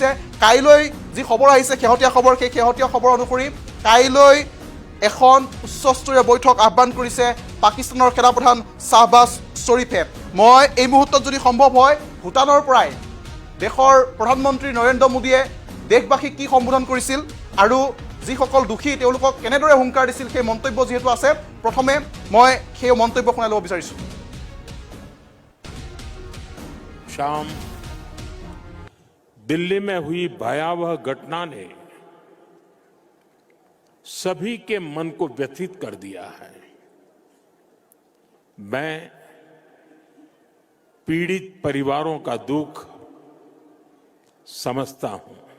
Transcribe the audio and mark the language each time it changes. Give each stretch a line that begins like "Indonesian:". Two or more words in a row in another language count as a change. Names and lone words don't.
Assamese: কাইলৈ যি খবৰ আহিছে শেহতীয়া খবৰ, সেই শেহতীয়া খবৰ অনুসৰি কাইলৈ এখন উচ্চস্তৰীয় বৈঠক আহ্বান কৰিছে পাকিস্তানৰ সেনাপ্ৰধান শ্বাহবাজ শ্বৰীফে। মই এই মুহূৰ্তত যদি সম্ভৱ হয় ভূটানৰ পৰাই দেশৰ প্ৰধানমন্ত্ৰী নৰেন্দ্ৰ মোদীয়ে দেশবাসীক কি সম্বোধন কৰিছিল আৰু যিসকল দোষী তেওঁলোকক কেনেদৰে হুংকাৰ দিছিল সেই মন্তব্য যিহেতু আছে, প্ৰথমে মই সেই মন্তব্য শুনাই ল'ব বিচাৰিছোঁ।
Hindi: शाम दिल्ली में हुई भयावह घटना ने सभी के मन को व्यथित कर दिया है। मैं पीड़ित परिवारों का दुख समझता हूं।